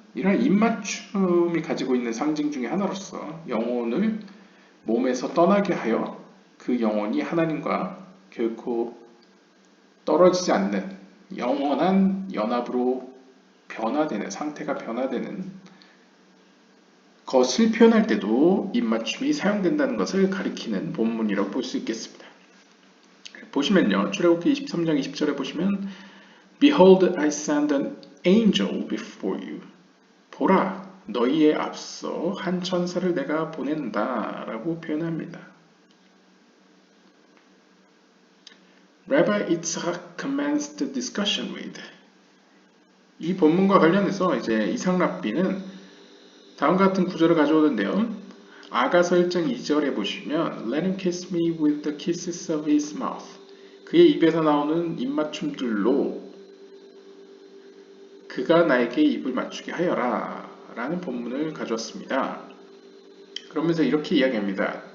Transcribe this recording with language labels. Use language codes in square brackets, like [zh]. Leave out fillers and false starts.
[ko] 이런 입맞춤이 가지고 있는 상징 중에 하나로서 영혼을 몸에서 떠나게 하여 그 영혼이 하나님과 결코 떨어지지 않는 영원한 연합으로 변화되는 상태가 변화되는 것을 표현할 때도 입맞춤이 사용된다는 것을 가리키는 본문이라고 볼 수 있겠습니다. 보시면요. 출애굽기 23장 20절에 보시면 [en] Behold, I send an angel before you. [ko] 보라, 너희의 앞서 한 천사를 내가 보낸다 라고 표현합니다. [en] Rabbi Yitzhak commenced the discussion with. [ko] 이 본문과 관련해서 이제 이삭 랍비는 다음과 같은 구절을 가져오는데요. 아가서 1장 2절에 보시면 [en] Let him kiss me with the kisses of his mouth. [ko] 그의 입에서 나오는 입맞춤들로 그가 나에게 입을 맞추게 하여라 라는 본문을 가져왔습니다. 그러면서 이렇게 이야기합니다.